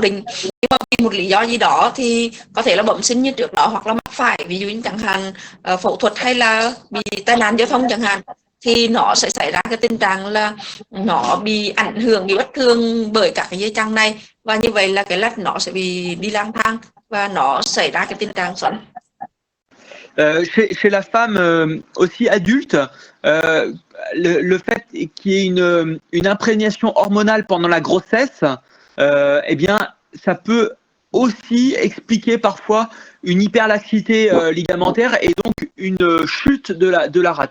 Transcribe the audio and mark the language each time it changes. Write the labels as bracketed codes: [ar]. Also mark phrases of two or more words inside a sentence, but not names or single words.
[vi] Nhưng mà một lý do gì đó thì có thể là bẩm sinh như trước đó hoặc là mắc phải, ví dụ như chẳng hạn phẫu thuật hay là bị tai nạn giao thông chẳng hạn, thì nó sẽ xảy ra cái tình trạng là nó bị ảnh hưởng, bị bất thường bởi các cái dây chằng này, và như vậy là cái lách nó sẽ bị đi lang thang và nó xảy ra cái tình trạng xoắn. [fr] Chez la femme aussi adulte, le fait qu'il y ait une imprégnation hormonale pendant la grossesse, eh bien, ça peut aussi expliquer parfois une hyperlaxité ligamentaire et donc une chute de la rate.